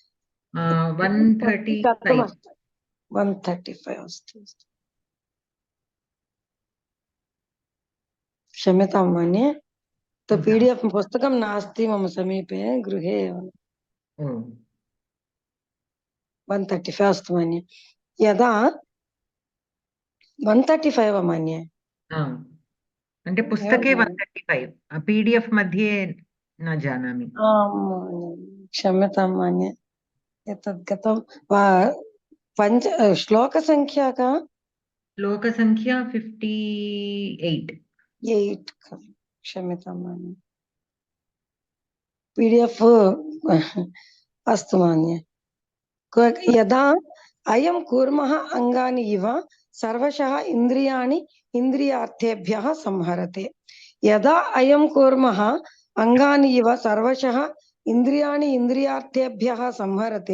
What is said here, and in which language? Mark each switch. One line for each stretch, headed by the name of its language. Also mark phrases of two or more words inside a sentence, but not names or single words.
Sanskrit: 135 अस्तु क्षम्यतां मन्ये तो PDF पुस्तकं नास्ति मम समीपे गृहे एव 135 अस्तु मन्ये यदा 135 मन्ये
Telugu: అంటే పుస్తకే
Sanskrit: 135 PDF मध्ये न जानामि क्षम्यतां मन्ये एतत् गतं पञ्च श्लोकसङ्ख्या का श्लोकसङ्ख्या 58 क्षम्यतां मन्ये PDF अस्तु मन्ये यदा अयं कूर्मः अङ्गानि इव सर्वशः इन्द्रियाणि इन्द्रियार्थेभ्यः संहरते यदा अयं कूर्मः अङ्गानि इव सर्वशः इन्द्रियाणि इन्द्रियार्थेभ्यः संहरते